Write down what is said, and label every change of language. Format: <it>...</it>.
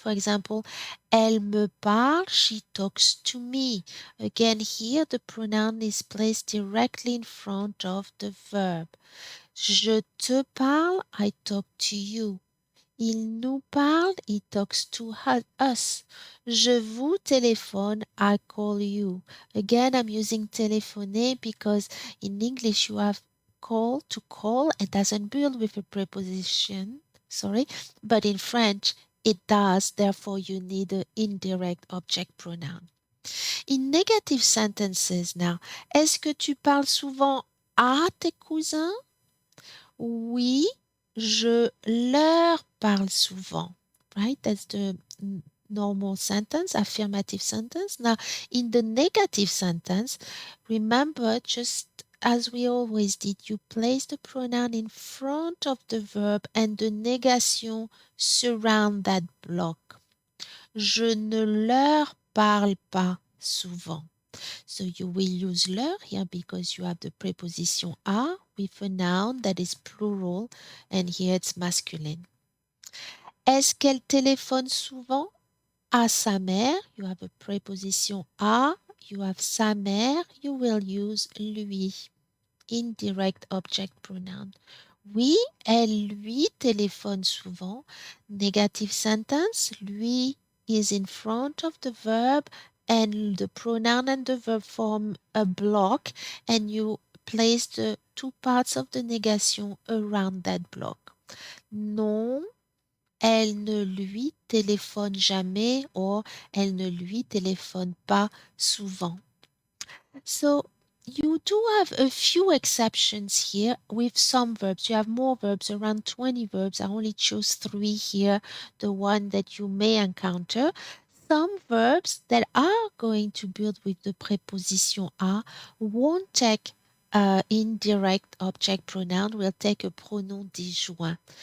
<en>For example,</en> <fr>elle me parle,</fr> <en>she talks to me. Again, here the pronoun is placed directly in front of the verb.</en> <fr>Je te parle,</fr> <en>I talk to you.</en> <fr>Il nous parle,</fr> <en>he talks to us.</en> <fr>Je vous téléphone,</fr> <en>I call you. Again, I'm using téléphoner because in English you have call to call and doesn't build with a preposition, sorry, but in French it does, therefore you need an indirect object pronoun. In negative sentences now,</en> <fr>est-ce que tu parles souvent à tes cousins? Oui, je leur parle souvent.</fr> <en>Right? That's the normal sentence, affirmative sentence. Now, in the negative sentence, remember, just as we always did, you place the pronoun in front of the verb and the negation surround that block.</en> <fr>Je ne leur parle pas souvent.</fr> <en>So you will use leur here because you have the preposition à with a noun that is plural and here it's masculine.</en> <fr>Est-ce qu'elle téléphone souvent à sa mère?</fr> <en>You have a preposition à, you have sa mère, you will use lui. Indirect object pronoun.</en> <fr>Oui, elle lui téléphone souvent.</fr> <en>Negative sentence, lui is in front of the verb and the pronoun and the verb form a block and you place the two parts of the negation around that block.</en> <fr>Non, elle ne lui téléphone jamais or elle ne lui téléphone pas souvent.</fr> <en>So you do have a few exceptions here with some verbs. You have more verbs, around 20 verbs. I only chose 3 here, the one that you may encounter. Some verbs that are going to build with the preposition a won't take indirect object pronoun, will take a pronom disjoint.</en>